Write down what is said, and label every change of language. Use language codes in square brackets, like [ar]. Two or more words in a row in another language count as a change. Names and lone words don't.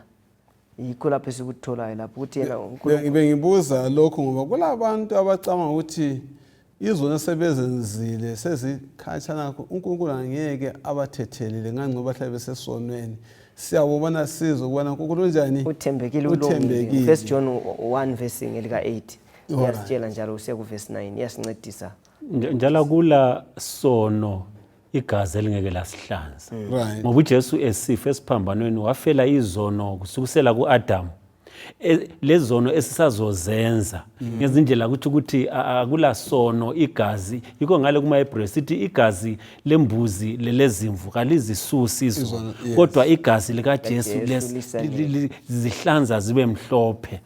[nd] Yikho lapho sikutholayo lapho ukuthi yena uNkulunkulu. Ngibuza lokho ngoba kulabantu abacabanga ukuthi izona sebezenzile sezikhatshana uNkulunkulu angeke abathethelele ngangcoba bahlale besesonweni. Siyabona sizo kubona uNkulunkulu njani uthembekile ulungile. 1 John 1 verse elika 8 yasitshela njalo usiya ku verse 9 yasincedisa njalo kula sono igazi elingeke lasihlanza ngoba uJesu esifa esiphambanweni wafela izono kusukisela kuAdam lezono esisazozenza ngezindlela ukuthi akula sono igazi yiko ngale kuma Hebrews sithi igazi lembuzi lelezimvu kalizisusi izono kodwa igazi lika Jesu zihlanza zibe mhlophe.